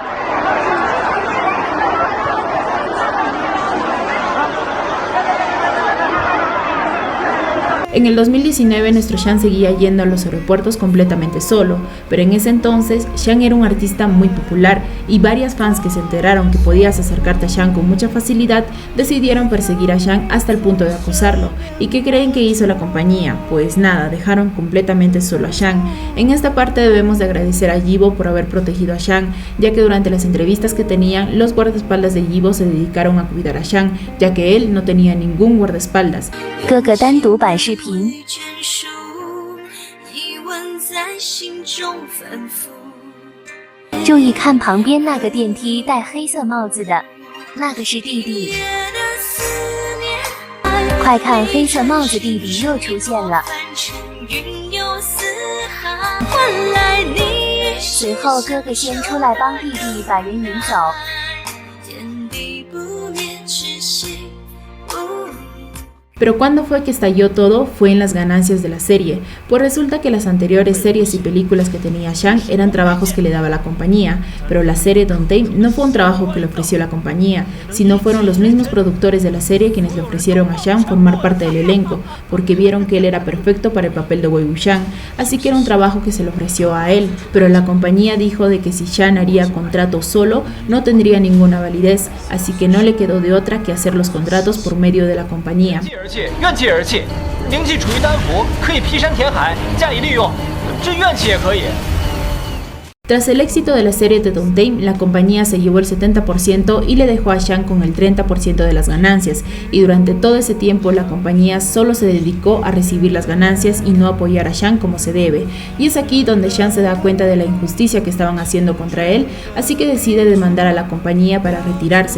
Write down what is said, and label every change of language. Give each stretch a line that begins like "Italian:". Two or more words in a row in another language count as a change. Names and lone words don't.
Spanish: En el 2019 nuestro Shang seguía yendo a los aeropuertos completamente solo, pero en ese entonces Shang era un artista muy popular y varias fans que se enteraron que podías acercarte a Shang con mucha facilidad decidieron perseguir a Shang hasta el punto de acosarlo. ¿Y qué creen que hizo la compañía? Pues nada, dejaron completamente solo a Shang. En esta parte debemos de agradecer a Yibo por haber protegido a Shang, ya que durante las entrevistas que tenían, los guardaespaldas de Yibo se dedicaron a cuidar a Shang, ya que él no tenía ningún guardaespaldas.
Chinese: 哥哥单独版视频。注意看旁边那个电梯戴黑色帽子的，那个是弟弟。快看，黑色帽子弟弟又出现了。随后哥哥先出来帮弟弟把人引走。
Spanish: Pero ¿cuándo fue que estalló todo? Fue en las ganancias de la serie, pues resulta que las anteriores series y películas que tenía Shang eran trabajos que le daba la compañía, pero la serie Don't Tame no fue un trabajo que le ofreció la compañía, sino fueron los mismos productores de la serie quienes le ofrecieron a Shang formar parte del elenco, porque vieron que él era perfecto para el papel de Wei Wuxian, así que era un trabajo que se le ofreció a él, pero la compañía dijo de que si Shang haría contrato solo, no tendría ninguna validez, así que no le quedó de otra que hacer los contratos por medio de la compañía.
Chinese: 怨气而泣，灵气处于丹符，可以劈山填海，加以利用，这怨气也可以。
Spanish: Tras el éxito de la serie de Don't Tame, la compañía se llevó el 70% y le dejó a Shang con el 30% de las ganancias, y durante todo ese tiempo la compañía solo se dedicó a recibir las ganancias y no apoyar a Shang como se debe, y es aquí donde Shang se da cuenta de la injusticia que estaban haciendo contra él, así que decide demandar a la compañía para retirarse.